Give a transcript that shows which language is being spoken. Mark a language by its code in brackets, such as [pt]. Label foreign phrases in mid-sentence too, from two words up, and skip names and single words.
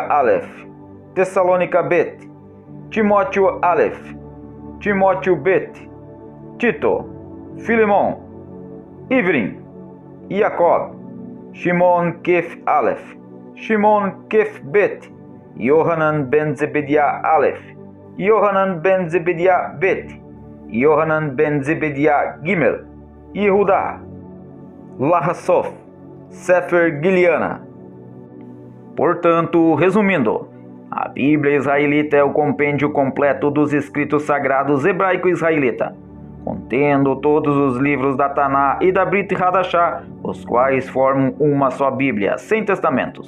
[pt] Aleph, Tessalônica Bet, Timóteo Aleph, Timóteo Bet, Tito, Filemon, Ivrim, Jacob, Shimon Kef Aleph, Shimon Kef Bet, Yohanan Ben Zebediah Aleph, Yohanan Ben Zebediah Bet, Yohanan Ben Zebediah Gimel, Yehuda, Lahassof, Sefer Giliana. Portanto, resumindo, a Bíblia Israelita é o compêndio completo dos escritos sagrados hebraico-israelita, contendo todos os livros da Taná e da [he] ברית חדשה, [pt] os quais formam uma só Bíblia, sem testamentos.